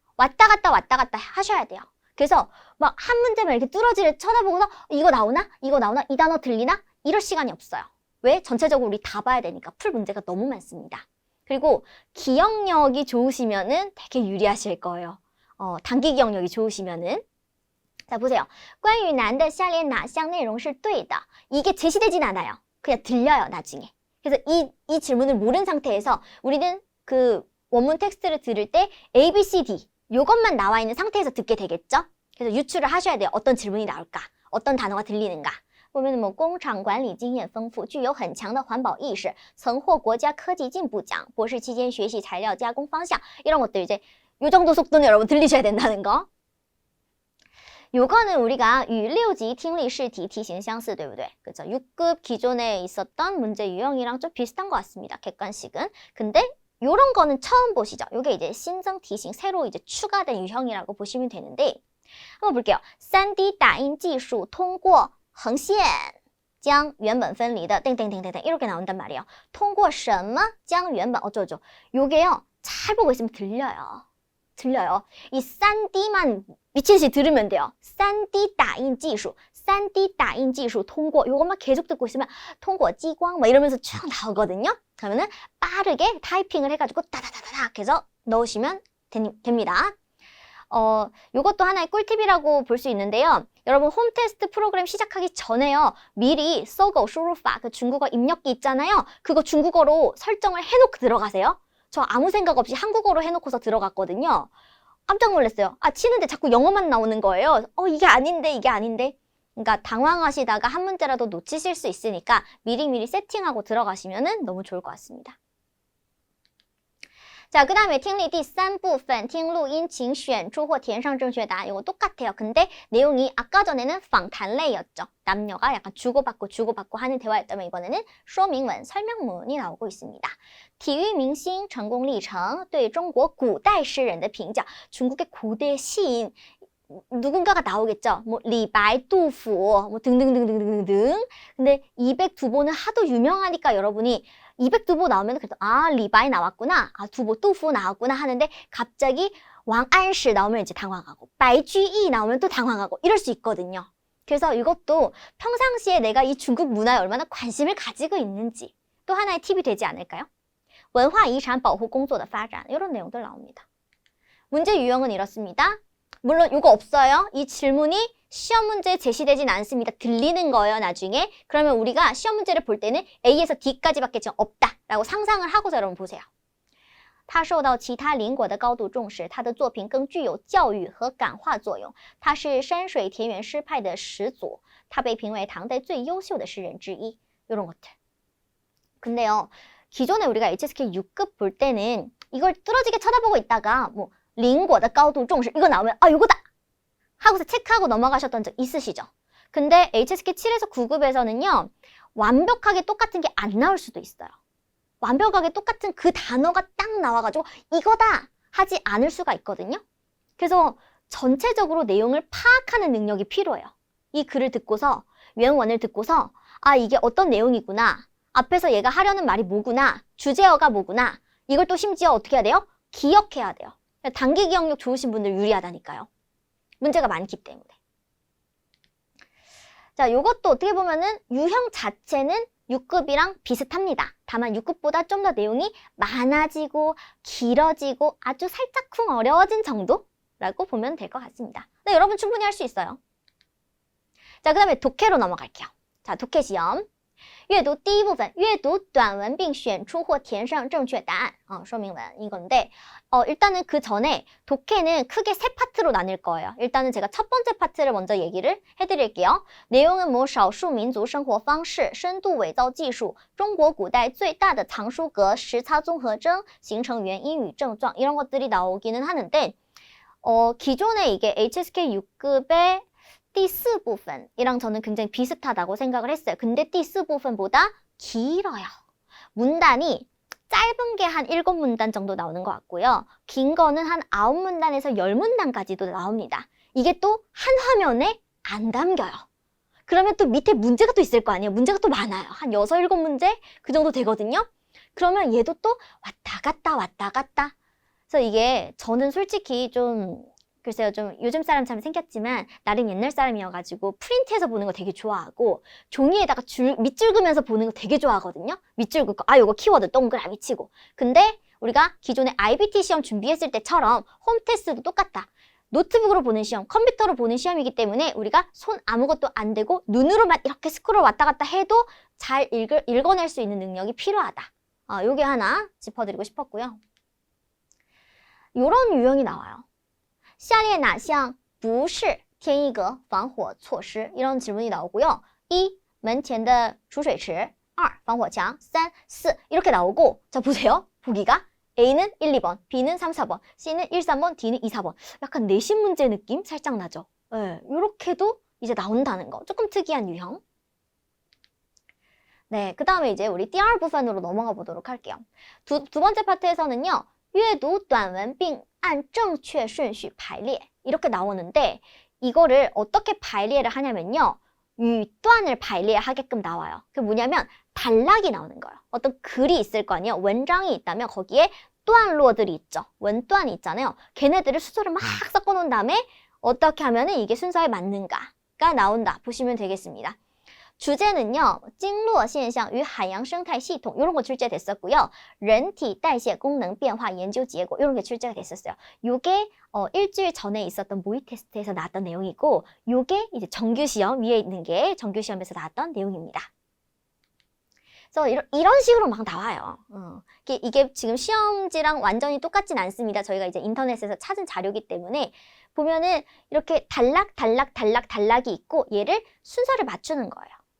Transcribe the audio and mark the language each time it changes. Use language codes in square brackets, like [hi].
[ko] 왔다 갔다 하셔야 돼요. 그래서 막 한 문제만 이렇게 뚜러지를 쳐다보고서 이거 나오나? 이 단어 들리나? 이럴 시간이 없어요. 왜? 전체적으로 우리 다 봐야 되니까 풀 문제가 너무 많습니다. 그리고 기억력이 좋으시면은 되게 유리하실 거예요. 단기 기억력이 좋으시면은. 자, 보세요. [zh] 关于男的下列哪项内容是对的? [ko] 이게 제시되진 않아요. 그냥 들려요, 나중에. 그래서 이 질문을 모른 상태에서 우리는 그 원문 텍스트를 들을 때 A, B, C, D 요것만 나와 있는 상태에서 듣게 되겠죠? 그래서 유추를 하셔야 돼요. 어떤 질문이 나올까? 어떤 단어가 들리는가? [zh] 보면 뭐 工厂管理经验丰富具有很强的环保意识曾获国家科技进步奖博士期间学习材料加工方向 [ko] 이런 것들 이제 요 정도 속도는 여러분 들리셔야 된다는 거. 요거는 우리가 [zh] 与6级听力试题题型相似, 对不对? [ko] 그죠? 6급 기존에 있었던 문제 유형이랑 좀 비슷한 것 같습니다. 객관식은. 근데 요런 거는 처음 보시죠. 요게 이제 신 [zh] 增题型, [ko] 새로 이제 추가된 유형이라고 보시면 되는데, 한번 볼게요. [zh] 3D 打印技术通过横线将原本分离的 [ko] 땡땡땡땡땡 이렇게 나온단 말이에요. [zh] 通过什么将原本 [ko] 어쩌죠? 요게요. 잘 보고 있으면 들려요. 이 3D만 미친듯이 들으면 돼요. [zh] 3D 打印技术 3D 打印技术通过 [ko] 요것만 계속 듣고 있으면 [zh] 通过激光 [ko] 뭐 이러면서 쭉 나오거든요. 그러면은 빠르게 타이핑을 해가지고 따다다다닥 해서 넣으시면 됩니다. 요것도 하나의 꿀팁이라고 볼 수 있는데요. 여러분 홈 테스트 프로그램 시작하기 전에요. 미리 搜狗输入法 그 중국어 입력기 있잖아요. 그거 중국어로 설정을 해놓고 들어가세요. 저 아무 생각 없이 한국어로 해놓고서 들어갔거든요. 깜짝 놀랐어요. 치는데 자꾸 영어만 나오는 거예요. 이게 아닌데. 그러니까 당황하시다가 한 문제라도 놓치실 수 있으니까 미리미리 세팅하고 들어가시면 너무 좋을 것 같습니다. 자, 그 다음에 [zh] 听力第3部分听录音请选出或填上正确答案. [ko] 이거 똑같아요. 근데 내용이 아까 전에는 [zh] 访谈类 [ko] 였죠. 남녀가 약간 주고받고 하는 대화였다면 이번에는 [zh] 说明文, [ko] 설명문이 나오고 있습니다. [zh] 体育明星成功历程对中国古代诗人的评价. [ko] 중국의 고대 시인 누군가가 나오겠죠. 뭐 리바이, 뚜프, 뭐 등등등등등등. 근데 202보는 하도 유명하니까 여러분이 202보 나오면 그래도 리바이 나왔구나. 두보, 뚜프 나왔구나 하는데 갑자기 왕안시 나오면 이제 당황하고 바이쥐이 나오면 또 당황하고 이럴 수 있거든요. 그래서 이것도 평상시에 내가 이 중국 문화에 얼마나 관심을 가지고 있는지 또 하나의 팁이 되지 않을까요? [zh] 文化遗产保护工作的发展 [ko] 이런 내용들 나옵니다. 문제 유형은 이렇습니다. 물론 이거 없어요. 이 질문이 시험 문제에 제시되진 않습니다. 들리는 거예요, 나중에. 그러면 우리가 시험 문제를 볼 때는 A에서 D까지밖에 지금 없다라고 상상을 하고서 여러분 보세요. [zh] 他受到其他邻国的高度重视，他的作品更具有教育和感化作用。他是山水田园诗派的始祖，他被评为唐代最优秀的诗人之一。 [ko] 이런 것들. 근데요, 기존에 우리가 HSK 6급 볼 때는 이걸 뚫어지게 쳐다보고 있다가 뭐 링고의 [zh] 高度重视 [ko] 이거 나오면 요거다 하고서 체크하고 넘어가셨던 적 있으시죠? 근데 HSK 7에서 9급에서는요, 완벽하게 똑같은 게 안 나올 수도 있어요. 완벽하게 똑같은 그 단어가 딱 나와가지고 이거다 하지 않을 수가 있거든요. 그래서 전체적으로 내용을 파악하는 능력이 필요해요. 이 글을 듣고서, [zh] 原文 [ko] 을 듣고서 이게 어떤 내용이구나, 앞에서 얘가 하려는 말이 뭐구나, 주제어가 뭐구나, 이걸 또 심지어 어떻게 해야 돼요? 기억해야 돼요. 단기 기억력 좋으신 분들 유리하다니까요. 문제가 많기 때문에. 자, 요것도 어떻게 보면은 유형 자체는 6급이랑 비슷합니다. 다만 6급보다 좀 더 내용이 많아지고 길어지고 아주 살짝쿵 어려워진 정도라고 보면 될 것 같습니다. 네, 여러분 충분히 할 수 있어요. 자, 그 다음에 독해로 넘어갈게요. 자, 독해 시험. [zh] 阅读第一部分，阅读短文并选出或填上正确答案. 说明文 [ko] 이건데 일단은 그 전에 독해는 크게 세 파트로 나뉠 거예요. 일단은 제가 첫 번째 파트를 먼저 얘기를 해드릴게요. 내용은 뭐 [zh] 少数民族生活方式, 深度伪造技术, 中国古代最大的藏书阁, 时差综合征, 形成原因与症状 [ko] 이런 것들이 나오기는 하는데 기존에 이게 HSK 6급의 [zh] 第四部分 [ko] 이랑 저는 굉장히 비슷하다고 생각을 했어요. 근데 [zh] 第四部分 [ko] 보다 길어요. 문단이 짧은 게 한 7문단 정도 나오는 것 같고요. 긴 거는 한 9문단에서 10문단까지도 나옵니다. 이게 또 한 화면에 안 담겨요. 그러면 또 밑에 문제가 또 있을 거 아니에요. 문제가 또 많아요. 한 6, 7문제 그 정도 되거든요. 그러면 얘도 또 왔다 갔다 왔다 갔다. 그래서 이게 저는 솔직히 좀 글쎄요, 좀 요즘 사람처럼 생겼지만 나름 옛날 사람이어가지고 프린트해서 보는 거 되게 좋아하고 종이에다가 밑줄 그면서 보는 거 되게 좋아하거든요. 밑줄 긋고 요거 키워드 동그라미 치고. 근데 우리가 기존에 IBT 시험 준비했을 때처럼 홈 테스트도 똑같다. 노트북으로 보는 시험, 컴퓨터로 보는 시험이기 때문에 우리가 손 아무것도 안 대고 눈으로만 이렇게 스크롤 왔다 갔다 해도 잘 읽어낼 수 있는 능력이 필요하다. 요게 하나 짚어드리고 싶었고요. 요런 유형이 나와요. [zh] 下列哪项不是添一格防火措施 [ko] 이런 질문이 나오고요. [zh] 1. 门前的储水池 2. 防火墙 [ko] 3, 4 이렇게 나오고 자 보세요. 보기가 A는 1, 2번, B는 3, 4번, C는 1, 3번, D는 2, 4번 약간 내신 문제 느낌 살짝 나죠. 네, 이렇게도 이제 나온다는 거. 조금 특이한 유형. 네, 그 다음에 이제 우리 [zh] 第二部分 [ko] 으로 넘어가 보도록 할게요. 두 번째 파트에서는요. [zh] 阅读短文并按正确顺序排列 [ko] 이렇게 나오는데 이거를 어떻게 [zh] 排列를 [ko] 하냐면요. 윗단을 [zh] 排列 [ko] 하게끔 나와요. 그게 뭐냐면 단락이 나오는 거예요. 어떤 글이 있을 거 아니에요. [zh] 文章 [ko] 이 있다면 거기에 [zh] 段落 [ko] 들이 있죠. 원단이 있잖아요. 걔네들을 순서를 막 섞어놓은 다음에 어떻게 하면은 이게 순서에 맞는가가 나온다. 보시면 되겠습니다. 주제는요. [zh] 经络现象与海洋生态系统 [ko] 이런 거 출제됐었고요. [zh] 人体代谢功能变化研究结果 [ko] 이런 게 출제가 됐었어요. 요게 일주일 전에 있었던 모의 테스트에서 나왔던 내용이고 요게 이제 정규 시험 위에 있는 게 정규 시험에서 나왔던 내용입니다. 그래서 이런 식으로 막 나와요. 이게 지금 시험지랑 완전히 똑같진 않습니다. 저희가 이제 인터넷에서 찾은 자료이기 때문에 보면은 이렇게 단락이 있고 얘를 순서를 맞추는 거예요.